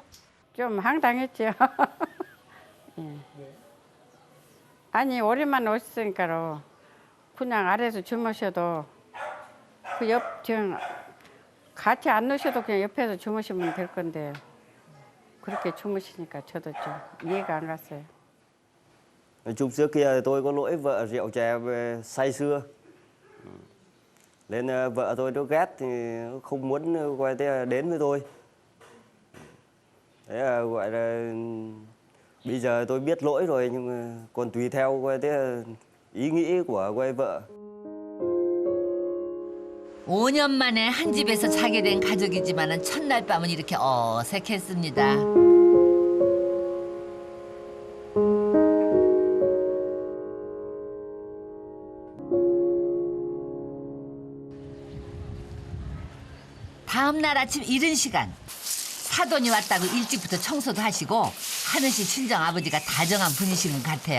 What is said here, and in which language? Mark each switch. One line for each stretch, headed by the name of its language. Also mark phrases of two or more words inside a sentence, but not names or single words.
Korean: 좀 황당했죠. 예. 아니 오랜만에 오셨으니까로 그냥 아래에서 주무셔도 그 옆 좀 같이 안 누셔도 그냥 옆에서 주무시면 될 건데 그렇게 주무시니까 저도 좀 이해가 안 갔어요.
Vietnamese: Nói chung trước kia tôi có lỗi vợ rượu chè say sưa. Nên vợ tôi nó ghét thì không muốn quay đến với tôi. Thế là gọi là bây giờ tôi biết lỗi rồi nhưng mà còn tùy theo quay ý nghĩ của quay vợ.
Korean: 5년 만에 한 집에서 자게 된 가족이지만은 첫날 밤은 이렇게 어색했습니다. 다음 날 아침 이른 시간 사돈이 왔다고 일찍부터 청소도 하시고 하늘 씨 친정 아버지가 다정한 분이신 것 같아요.